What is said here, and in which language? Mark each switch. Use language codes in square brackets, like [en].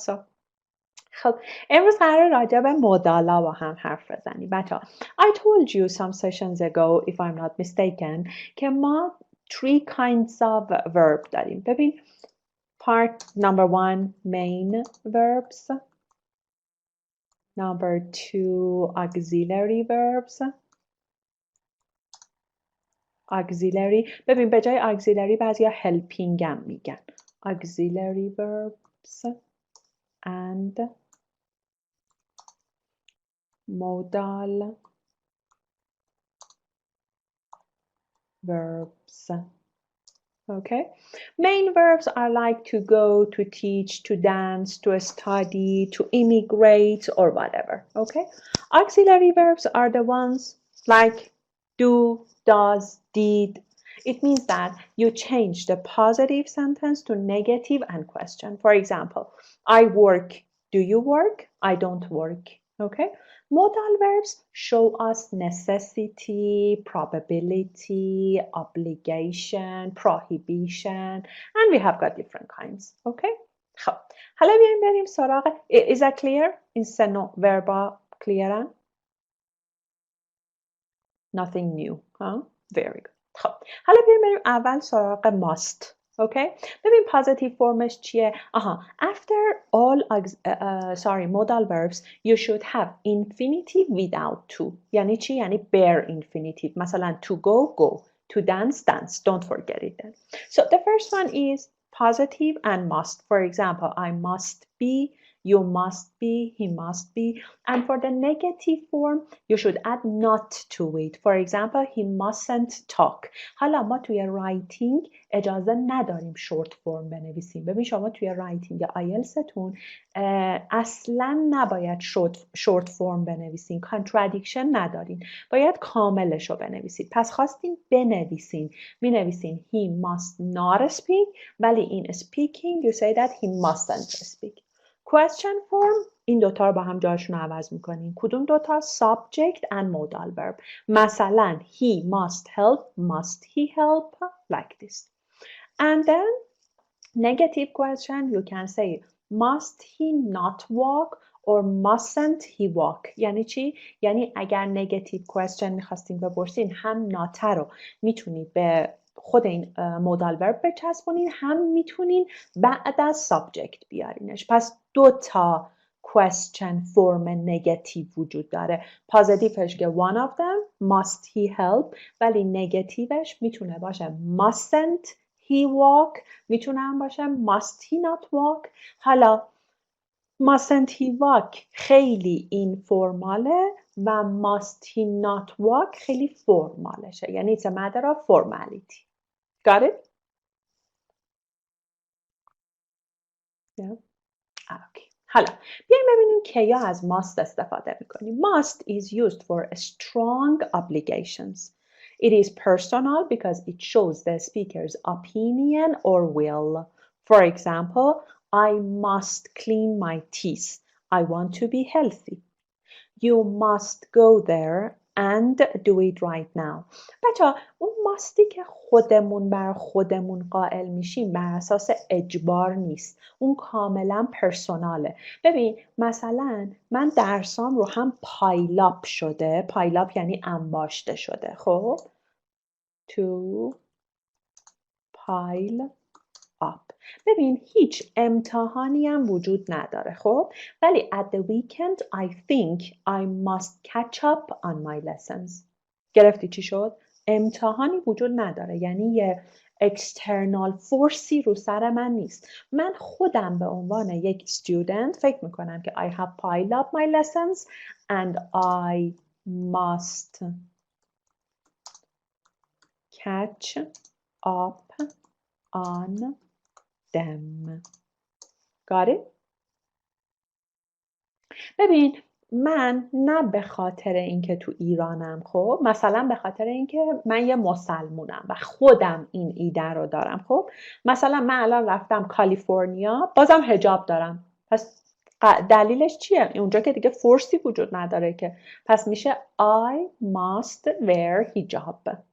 [fa] So خب امروز قرار راجع به مدالا با هم حرف بزنیم بچه‌ها. [en] I told you some sessions ago if I'm not mistaken [fa] که ما [en] 3 kinds of verb [fa] داریم. ببین [en] part number 1 main verbs, number 2 auxiliary verbs. [fa] auxiliary ببین به جای auxiliary بعضیا helping هم میگن. [en] auxiliary verbs and modal verbs. Okay, main verbs are like to go, to teach, to dance, to study, to immigrate, or whatever. Okay, auxiliary verbs are the ones like do, does, did. It means that you change the positive sentence to negative and question. For example, I work. Do you work? I don't work. Okay, modal verbs show us necessity, probability, obligation, prohibition, and we have got different kinds. [fa] Okay, خب حالا بیایم بریم سراغ. [en] Is that clear? [fa] این سه نوع verba clear? [en] Nothing new, huh? Very good. [fa] خب حالا بیایم بریم اول سراغ must. [en] Okay, [fa] ببین [en] positive formش [fa] چیه؟ [en] after all modal verbs you should have infinitive without to. [fa] یعنی چی؟ یعنی bare infinitive. [en] مثلا to go, to dance. Don't forget it then. So the first one is positive and must. For example, I must be, you must be, he must be. And for the negative form, you should add not to it. For example, he mustn't talk. [fa] حالا ما توی writing اجازه نداریم short form بنویسیم. ببین شما توی writing IELTS تون اصلا نباید short form بنویسین. contradiction ندارین. باید کاملش رو بنویسید. پس خواستین بنویسین. می نویسین [en] he must not speak [fa] ولی این [en] speaking you say that he mustn't speak. [fa] question form این دوتا رو با هم جاشون رو عوض میکنین. کدوم دوتا؟ [en] subject and modal verb. مثلا he must help, must he help, like this. And then negative question you can say must he not walk or mustn't he walk. [fa] یعنی چی؟ یعنی اگر negative question میخواستین بپرسین هم not رو میتونید به خود این modal verb بچسبونین هم میتونین بعد از subject بیارینش. پس دو تا question form negative وجود داره. پازیتیوش که [en] one of them must he help [fa] ولی negativeش میتونه باشه [en] mustn't he walk [fa] میتونه هم باشه [en] must he not walk. [fa] حالا [en] mustn't he walk [fa] خیلی این فرماله و [en] must he not walk [fa] خیلی فرمالشه. [en] یعنی it's a matter of formality. Got it? Yeah. Okay. [fa] حالا بیایم ببینیم که یا از must استفاده میکنیم. [en] Must is used for strong obligations. It is personal because it shows the speaker's opinion or will. For example, I must clean my teeth. I want to be healthy. You must go there and do it right now. [fa] بچه اون ماستی که خودمون بر خودمون قائل میشیم بر اساس اجبار نیست. اون کاملا پرسوناله. ببین مثلا من درسام رو هم پایلاپ شده. پایلاپ یعنی انباشته شده. خب to pile [en] up. [fa] ببین هیچ امتحانی هم وجود نداره خب، ولی [en] at the weekend I think I must catch up on my lessons. [fa] گرفتی چی شد؟ امتحانی وجود نداره، یعنی یه external forceی رو سر من نیست. من خودم به عنوان یک student فکر میکنم که [en] I have piled up my lessons and I must catch up on them. Got it? [fa] ببین من نه به خاطر اینکه تو ایرانم خب، مثلا به خاطر اینکه من یه مسلمونم و خودم این ایده رو دارم خب، مثلا من الان رفتم کالیفرنیا بازم حجاب دارم، پس دلیلش چیه؟ اونجا که دیگه فورسی وجود نداره که، پس میشه [en] I must wear hijab.